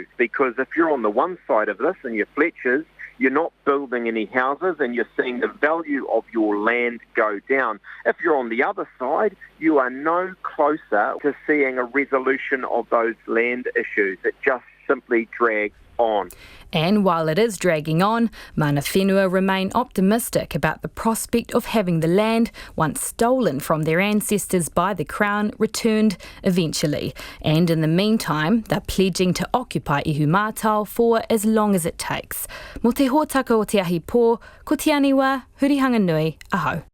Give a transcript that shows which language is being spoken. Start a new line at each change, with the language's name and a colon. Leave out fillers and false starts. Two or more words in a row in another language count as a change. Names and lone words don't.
English: Because if you're on the one side of this and you're Fletchers, you're not building any houses and you're seeing the value of your land go down. If you're on the other side, you are no closer to seeing a resolution of those land issues. It just simply drags on. And while it is dragging on,
Māori: mana whenua
English: remain optimistic about the prospect of having the land, once stolen from their ancestors by the Crown, returned eventually. And in the meantime, they're pledging to occupy Ihumātao for as long as it takes.
Māori: Mo te hōtaka o te ahi pō, ko te Aniwa Hurihanganui, aho.